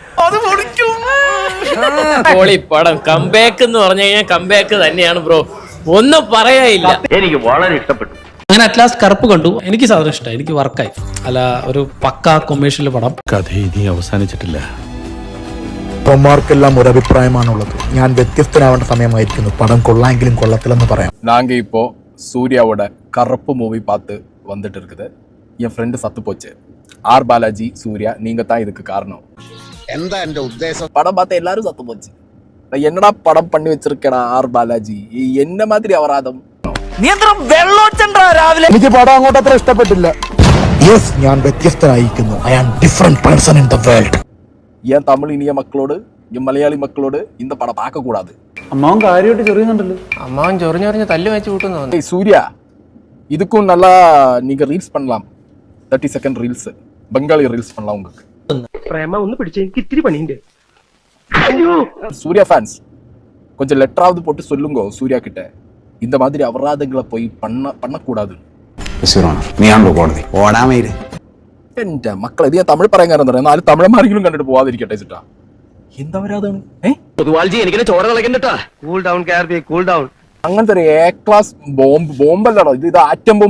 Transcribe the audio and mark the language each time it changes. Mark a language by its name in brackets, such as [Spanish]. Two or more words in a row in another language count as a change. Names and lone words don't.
[Malayalam] പടം കംബാക്ക് എന്ന് പറഞ്ഞു കഴിഞ്ഞാൽ കംബാക്ക് തന്നെയാണ് ബ്രോ, ഒന്നും പറയാനില്ല. എനിക്ക് വളരെ ഇഷ്ടപ്പെട്ടു. അങ്ങനെ അറ്റ്ലാസ്റ്റ് കറുപ്പ് കണ്ടു. എനിക്ക് സാധനം ഇഷ്ടമായി, എനിക്ക് വർക്കായി. അല്ല, ഒരു പക്ക കൊമേഴ്ഷ്യൽ പടം. കഥ ഇനി അവസാനിച്ചിട്ടില്ല. െല്ലാം ഒരു അഭിപ്രായമാണുള്ളത്. ഞാൻ വ്യത്യസ്തനാവേണ്ട സമയമായിരിക്കുന്നു. പടം കൊള്ളാമെങ്കിലും കൊള്ളത്തില്ലെന്ന് പറയാം. [Tamil] நாங்கள் இப்போ சூர்யாவோட கருப்பு மூவி பார்த்து வந்துட்டு இருக்குது. என் ஃப்ரெண்டு சத்து போச்சு. ஆர் பாலாஜி, சூர்யா, நீங்க தான் இதுக்கு காரணம். [Malayalam] എന്താ എന്റെ ഉദ്ദേശം? [Tamil] படம் பார்த்து எல்லாரும் சத்து போச்சு. என்னடா படம் பண்ணி வச்சிருக்கடா ஆர் பாலாജി, என்ன மாதிரி அபராதம். [Malayalam] എനിക്ക് പടം അങ്ങോട്ട് അത്ര ഇഷ്ടപ്പെട്ടില്ല. യെസ്, ഞാൻ വ്യത്യസ്തനായിരിക്കുന്നു. [English] I am different person in the world. [Tamil] ஏன் தமிழ் இனிய மக்களோடு, என் மலையாளி மக்களோடு இந்த படம் பார்க்க கூடாது. [Malayalam] അമ്മാവൻ കാര്യമായിട്ട് ചെറിയുന്നുണ്ടല്ലോ. അമ്മാവൻ ചൊറിഞ്ഞൊറിഞ്ഞ് തല്ലു വെച്ച് കൂട്ടുന്നു. [Tamil] சூர்யா, இதுக்கும் நல்லா நீங்க ரீல்ஸ் பண்ணலாம். 30 செகண்ட் ரீல்ஸ், பெங்காலி ரீல்ஸ் பண்ணலாம் உங்களுக்கு. [Malayalam] പ്രേമ ഒന്ന് പിടിച്ച് എനിക്ക് ഇത്തിരി പണിയുണ്ട്. [Tamil] சூர்யா ஃபேன்ஸ் கொஞ்சம் லெட்டராவது போட்டு சொல்லுங்க சூர்யா கிட்ட, இந்த மாதிரி அபராதங்களை போய் பண்ணக்கூடாது. [Malayalam] നീയാണല്ലോ കോടതി ഓടാമയില്. എന്റെ മക്കൾ ഇത് ഞാൻ തമിഴ് പറയാൻ കാരണം എന്താ, നാല് തമിഴന്മാരെങ്കിലും കണ്ടിട്ട് പോവാതിരിക്കട്ടെ ചേട്ടാ. എന്താ അപരാധമാണ്? അങ്ങനത്തെ ഒരു എ ക്ലാസ് ബോംബല്ലടോ ഇത് ആറ്റം ബോംബ്.